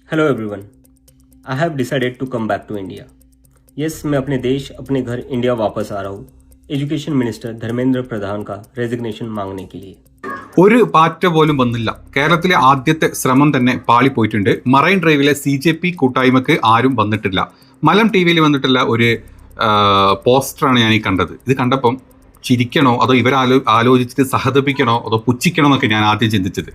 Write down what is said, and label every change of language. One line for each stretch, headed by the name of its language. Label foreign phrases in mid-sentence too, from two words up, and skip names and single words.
English: Hello everyone, I have decided to come back to India.
Hindi: यस, मैं अपने देश अपने घर इंडिया वापस आ रहा हूँ
English: education minister
Hindi: ധർമ്മേന്ദ്ര പ്രധാൻ का रेजिग्नेशन मांगने के लिए।
Malayalam: ഒരു പാറ്റ പോലും വന്നില്ല. കേരളത്തിലെ ആദ്യത്തെ ശ്രമം തന്നെ പാളിപ്പോയിട്ടുണ്ട്. മറൈൻ ഡ്രൈവിലെ CJP കൂട്ടായ്മക്ക് ആരും വന്നിട്ടില്ല. മലം TV വന്നിട്ടുള്ള ഒരു പോസ്റ്ററാണ് ഞാൻ ഈ കണ്ടത്. ഇത് കണ്ടപ്പം ചിരിക്കണോ അതോ ആലോചിച്ചിട്ട് സഹതപിക്കണോ അതോ പുച്ഛിക്കണോ എന്നൊക്കെ ഞാൻ ആദ്യം ചിന്തിച്ചത്.